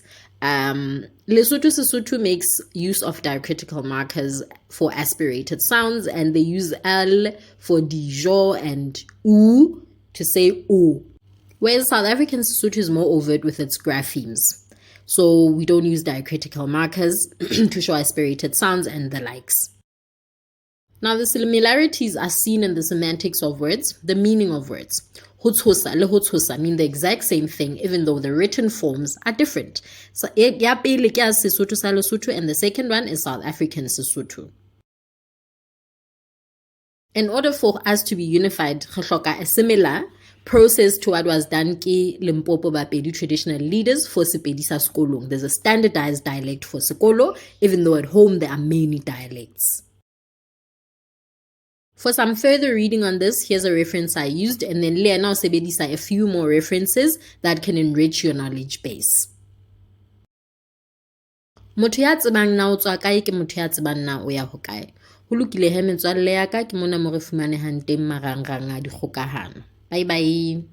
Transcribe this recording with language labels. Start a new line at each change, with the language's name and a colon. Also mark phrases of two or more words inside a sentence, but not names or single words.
English: Lesotho Sesotho makes use of diacritical markers for aspirated sounds, and they use L for dijo and U to say O. Whereas South African Sesotho is more overt with its graphemes. So we don't use diacritical markers to show aspirated sounds and the likes. Now, the similarities are seen in the semantics of words, the meaning of words.
Southern Sotho: Hotshosa le hotshosa
English: mean the exact same thing, even though the written forms are different. So,
Southern Sotho: ya pele ke Sesotho sa Lesotho,
English: and the second one is South African Sesotho. In order for us to be unified,
Southern Sotho: re hloka
English: a similar process to what was done ke Limpopo Bapedi traditional leaders for Sepedi
Southern Sotho: sa sekolong.
English: There's a standardized dialect for sekolo, even though at home there are many dialects. For some further reading on this, here's a reference I used, and then le now sebedisa a few more references that can enrich your knowledge base.
Southern Sotho: Motho ya tsebang na o tswa kae ke motho ya tsebang na o ya hokae. Ho lokile he metswalle ya ka ke mona mo re fumanehang teng marangrang a dikgokahano.
English: Bye bye.